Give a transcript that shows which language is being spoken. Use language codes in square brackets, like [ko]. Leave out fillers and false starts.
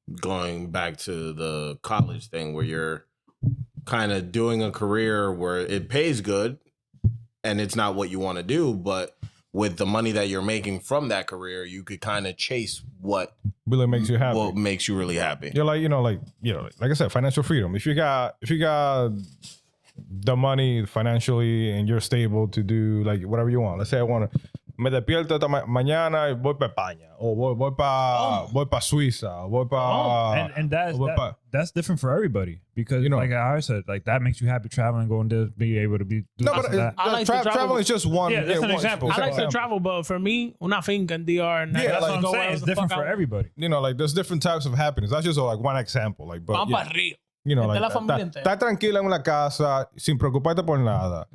[en] Going back to the college thing where you're kind of doing a career where it pays good and it's not what you want to do, but with the money that you're making from that career, you could kind of chase what Really makes you happy. what makes you really happy. You're like, like I said, financial freedom. If you got the money financially and you're stable to do like whatever you want. Let's say I want to [es] me despierto mañana y voy para España o voy para Suiza, voy para [en] And that's different for everybody because like I said, like that makes you happy traveling, going to be able to be do No, this but and that. I like to travel. travel is just one. Yeah, that's an example. I like to travel, but for me, [es] una finca [en] in DR. And Yeah, That's like, what I'm saying. It's different for everybody. Like there's different types of happiness. That's just like one example. Like, but [es] Van para Río. [en] like [es] la familia entera. estás tranquila en una casa sin preocuparte por nada.